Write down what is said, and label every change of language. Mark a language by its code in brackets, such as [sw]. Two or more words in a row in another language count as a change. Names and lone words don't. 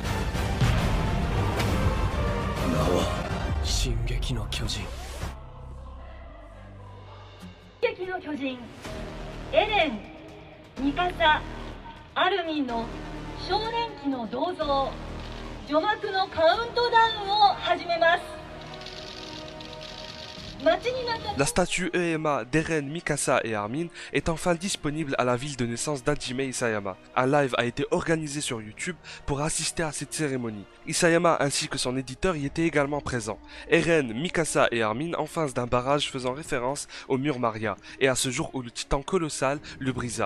[ja] 名は進撃の巨人。進撃の巨人、エレン、ミカサ、アルミンの少年期の銅像、序幕のカウントダウンを始めます。 [fr] La statue EMA d'Eren, Mikasa et Armin est enfin disponible à la ville de naissance d'Hajime Isayama. Un live a été organisé sur YouTube pour assister à cette cérémonie. Isayama ainsi que son éditeur y étaient également présents. Eren, Mikasa et Armin en face d'un barrage faisant référence au mur Maria et à ce jour où le titan colossal le brisa.